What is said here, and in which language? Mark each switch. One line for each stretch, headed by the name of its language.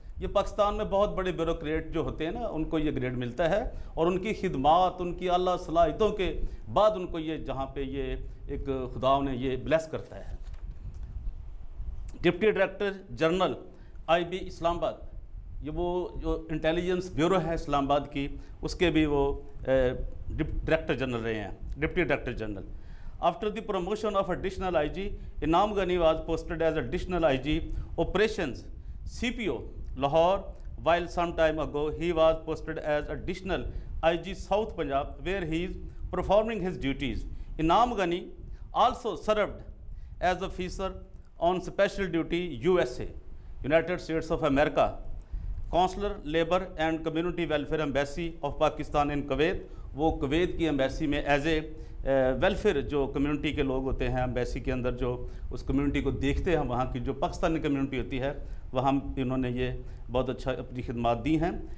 Urdu: یہ پاکستان میں بہت بڑے بیوروکریٹ جو ہوتے ہیں نا, ان کو یہ گریڈ ملتا ہے اور ان کی خدمات, ان کی اعلیٰ صلاحیتوں کے بعد ان کو یہ جہاں پہ یہ ایک خدا نے یہ بلیس کرتا ہے. ڈپٹی ڈائریکٹر جنرل IB اسلام آباد, یہ وہ جو انٹیلیجنس بیورو ہے اسلام آباد کی, اس کے بھی وہ ڈائریکٹر جنرل رہے ہیں, deputy director general.
English: After the promotion of additional IG, Inam Ghani was posted as additional IG Operations CPO Lahore, while some time ago he was posted as additional IG South Punjab, where he is performing his duties. Inam Ghani also served as officer on special duty USA, United States of America, Consular Labor and Community Welfare Embassy of Pakistan in Kuwait.
Urdu: وہ Kuwait کی embassy میں
English: as a welfare
Urdu: جو community کے لوگ ہوتے ہیں embassy کے اندر, جو اس کمیونٹی کو دیکھتے ہیں, وہاں کی جو پاکستانی کمیونٹی ہوتی ہے, وہاں انہوں نے یہ بہت اچھا اپنی خدمات دی ہیں.